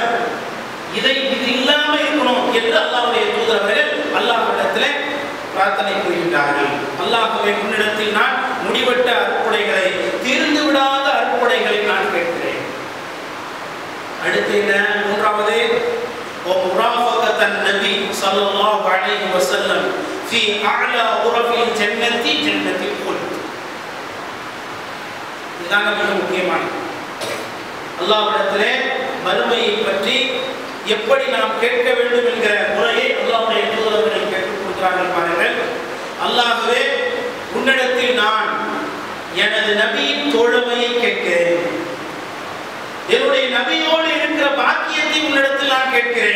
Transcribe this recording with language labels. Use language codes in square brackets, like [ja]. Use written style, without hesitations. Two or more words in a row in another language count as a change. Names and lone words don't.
[ta] இது இல்லாம இருக்கணும் என்று அல்லாஹ்வுடைய தூதர் அவர்கள் அல்லாஹ்விடத்திலே பிரார்த்தனை புரிகின்றார்கள். அல்லாஹ்வே, உன்னிடத்தில் நான் முடிவற்ற அருட்கொடைகளை, தீர்ந்து விடாத அருட்கொடைகளை நான் கேட்கிறேன். அடுத்து என்ன, மூன்றாவது [ar] ومرافقة النبي صلى الله عليه وسلم في أعلى غرف الجنة جنة الخلد. [ta] இதுதான் மிக முக்கியமானது. அல்லாஹ்விடத்திலே மறுமையை பற்றி எப்படி நாம் கேட்க வேண்டும் என்கிற முறையை அல்லாஹ்வுடைய தூதர்கள் கேட்டுக் கொடுக்கிறார்கள். பாருங்கள், அல்லாஹ்வே, உன்னிடத்தில் நான் எனது நபியின் தோழமையை கேட்கிறேன், என்னுடைய நபியோடு இருக்கிற பாக்கியத்தை உன்னிடத்தில் நான் கேட்கிறேன்.